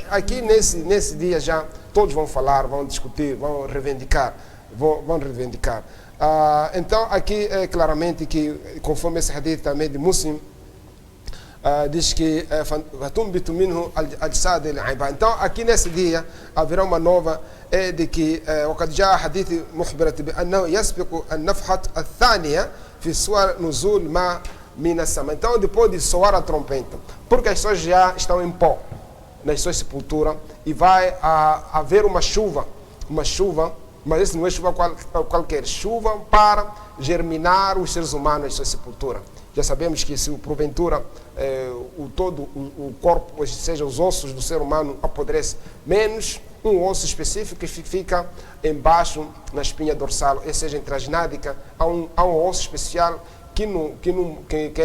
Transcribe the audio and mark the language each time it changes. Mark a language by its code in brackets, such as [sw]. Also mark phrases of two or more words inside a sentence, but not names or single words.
[pt] Aqui nesse dia já todos vão falar, vão discutir, vão reivindicar. Então aqui é claramente que, conforme esse hadith também de Muslim, diz que então aqui nesse dia haverá uma nova de que [ar] وقد جاء حديث مخبرة بأنه يسبق النفحة الثانية في سور نزول ما من السماء. [pt] Então depois de soar a trompeta, porque as pessoas já estão em pó nas suas sepulturas e vai haver uma chuva, mas isso não é chuva qualquer, chuva para germinar os seres humanos nas suas sepulturas. Já sabemos que se porventura o corpo, ou seja, os ossos do ser humano apodrece, menos um osso específico que fica embaixo na espinha dorsal, ou seja, entre as nádegas, há um osso especial que não apodrece.